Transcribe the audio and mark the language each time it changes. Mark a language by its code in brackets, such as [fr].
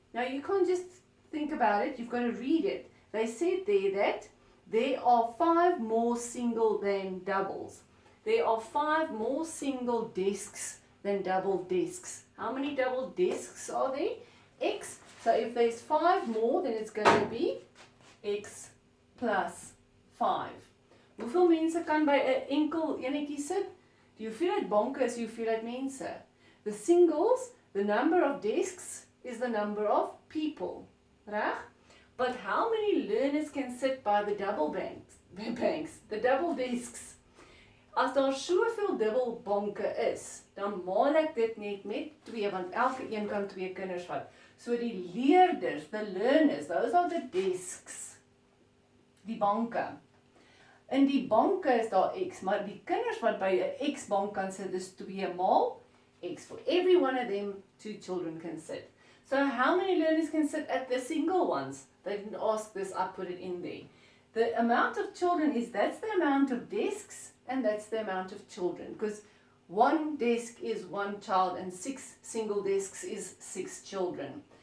[en] Now you can't just think about it, you've got to read it. They said there that there are 5 more single than doubles. There are 5 more single desks than double desks. How many double desks are there? X. So if there's 5 more, then it's going to be X plus 5. [af] Hoeveel mense kan by 'n enkel enetjie sit? Die hoeveelheid banke is die hoeveelheid mense. [en] The singles, the number of desks, is the number of people. [af] Reg? [en] But how many learners can sit by the double banks, the double desks? [af] As daar soveel dubbelbanke is, dan maal ek dit net met 2, want elke een kan 2 kinders vat. [en] So [af] die leerders, [en] the learners, those are the desks. [af] Die banke. In die banke is daar X, maar die kinders wat by 'n X bank kan sit, is 2 maal X. [en] For every one of them, 2 children can sit. So how many learners can sit at the single ones? They didn't ask this, I put it in there. The amount of children that's the amount of desks, and that's the amount of children, because 1 desk is 1 child and 6 single desks is 6 children.